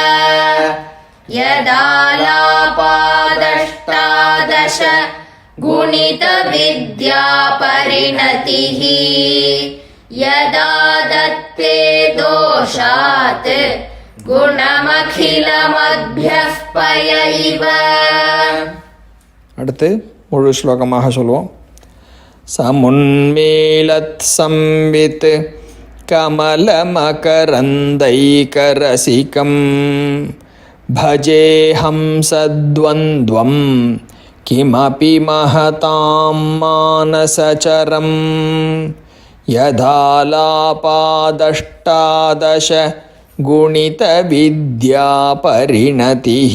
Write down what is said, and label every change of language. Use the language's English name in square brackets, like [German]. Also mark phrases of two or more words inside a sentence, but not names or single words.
[Sanskrit] यदालापादष्टादश गुणितविद्यापरिणतिः. यदा दत्ते दोषात् गुणमखिलमद्भ्यः पय इव. [Tamil] அடுத்து முழு ஸ்லோகமாக சொல்லுவோம். [Sanskrit] समुन्मीलत् संवित् कमलमकरन्दैकरसिकम्. भजेऽहं सद्वन्द्वं किमपि महतां मानसचरम्. यदालापादष्टादश गुणितविद्यापरिणतिः.